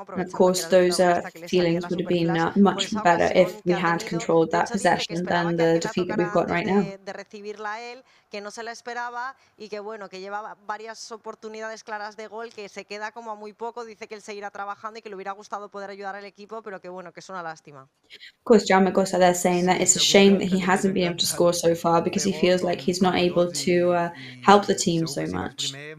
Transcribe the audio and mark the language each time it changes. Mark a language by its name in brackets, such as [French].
[English] of course, those feelings would have been much better if we had controlled that possession than the defeat that we've got right now. [Spanish] De recibirla a él, que no se la esperaba y que bueno, que lleva varias oportunidades claras de gol, que se queda como a muy poco, dice que él seguirá trabajando y que le hubiera gustado poder ayudar al equipo, pero que bueno, que es una lástima. [English] Of course, Jaume Costa there saying that it's a shame that he hasn't been able to score so far because he feels like he's not able to help the team so much.